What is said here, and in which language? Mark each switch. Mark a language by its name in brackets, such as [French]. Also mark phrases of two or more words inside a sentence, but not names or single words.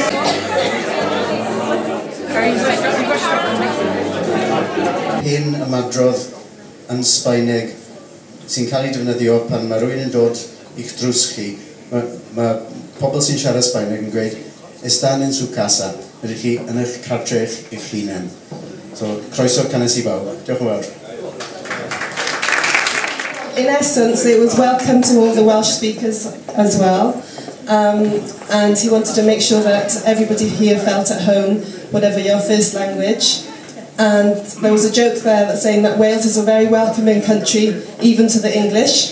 [Welsh] Hyn y madrodd yn Sbaeneg sy'n cael ei defnyddio pan mae rhywun yn dod i'ch drws chi. Mae pobl sy'n siarad Sbaeneg yn gweud [Spanish] Están en su casa, [Welsh] rydych chi yn eich cartref eich hunain. So, croeso canes I bawb. Diolch yn fawr. [English] In essence, it was welcome to all the Welsh speakers as well. And he wanted to make sure that everybody here felt at home, whatever your first language. And there was a joke there that's saying that Wales is a very welcoming country, even to the English.